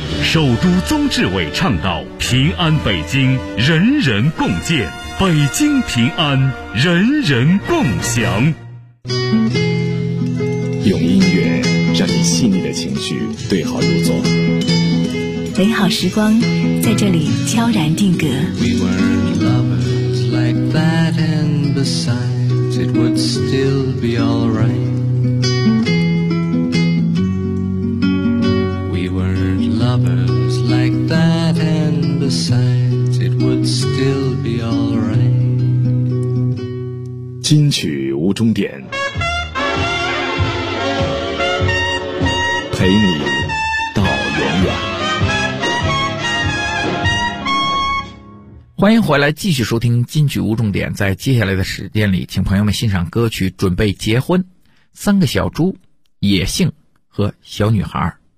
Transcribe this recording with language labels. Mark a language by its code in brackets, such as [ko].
[zh] 首都宗志伟倡导平安北京，人人共建。北京平安，人人共享。用音乐让你细腻的情绪对号入座，美好时光在这里悄然定格。 [en] We were lovers like that, and besides it would still be alright. We were lovers like that, and besides it would still be alright. [zh] 金曲无终点，陪你到永远。欢迎回来，继续收听金曲无重点。在接下来的时间里，请朋友们欣赏歌曲《准备结婚》，三个小猪、野性和小女孩。